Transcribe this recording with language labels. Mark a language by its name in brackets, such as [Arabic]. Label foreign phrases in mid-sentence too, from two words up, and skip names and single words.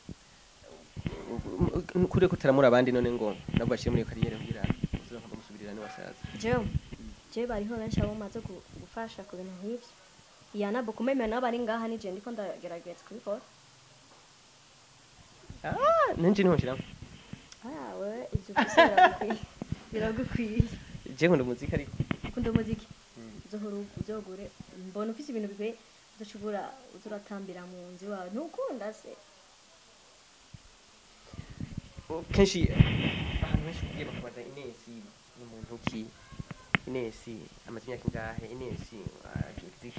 [Rundi] kure kutaramura abandi none ngo nabo bashire muri kariyere kugira uzoka bamusubirira ni wasaza je bariho benshi abo maze gufasha ku bintu nk'ivyo yanabo kumemera n'abari ngaha nije ndiko ndagerageza kubikora nanje niho nshiramo we ibyo gusera biragukwiye je nkunda muzika ariko ukunda muziki uzogure mbona ufise ibintu bikwiye uzoshobora uzuratambira mu nzi wawe ntukunda se kenshi ahantu henshi kugiye bakabaza Ines ni muntu ki Ines amaze imyaka ingahe Ines akiziki